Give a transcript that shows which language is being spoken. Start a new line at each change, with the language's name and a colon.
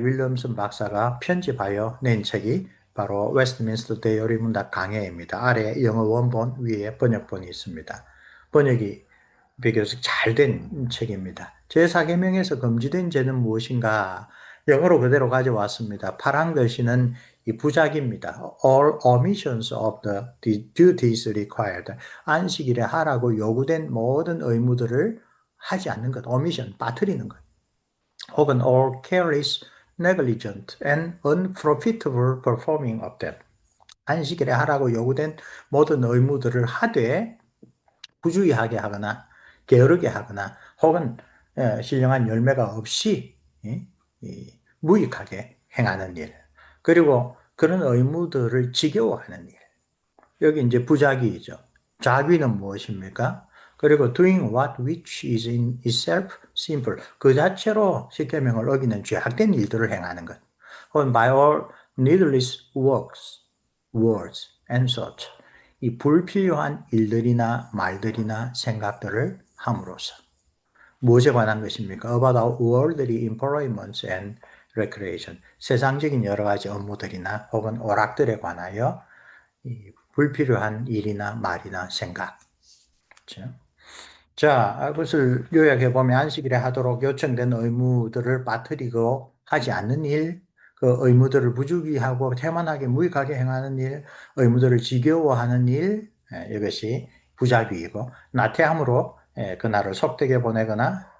Korean: 윌리엄슨 박사가 편집하여 낸 책이 바로 웨스트민스터 대요리문답 강해입니다. 아래 영어 원본, 위에 번역본이 있습니다. 번역이 비교적 잘 된 책입니다. 제4계명에서 금지된 죄는 무엇인가? 영어로 그대로 가져왔습니다. 파란 글씨는 이 부작입니다.
English: All omissions of the duties required.
Korean: 안식일에 하라고 요구된 모든 의무들을 하지 않는 것, omission, 빠뜨리는 것. 혹은
English: all careless, negligent, and unprofitable performing of them.
Korean: 안식일에 하라고 요구된 모든 의무들을 하되 부주의하게 하거나 게으르게 하거나 혹은 신령한 열매가 없이 무익하게 행하는 일, 그리고 그런 의무들을 지겨워하는 일. 여기 이제 부작위이죠. 자귀는 무엇입니까?
English: 그리고 doing what which is in itself simple.
Korean: 그 자체로 십계명을 어기는 죄악된 일들을 행하는 것. 혹은
English: by all needless words and thoughts.
Korean: 이 불필요한 일들이나 말들이나 생각들을 함으로써. 무엇에 관한 것입니까?
English: About our worldly employments and recreation.
Korean: 세상적인 여러 가지 업무들이나 혹은 오락들에 관하여 불필요한 일이나 말이나 생각. 그렇죠? 자, 그것을 요약해보면 안식일에 하도록 요청된 의무들을 빠뜨리고 하지 않는 일, 그 의무들을 부주의하고 태만하게 무익하게 행하는 일, 의무들을 지겨워하는 일, 이것이 부작위이고 나태함으로 그날을 속되게 보내거나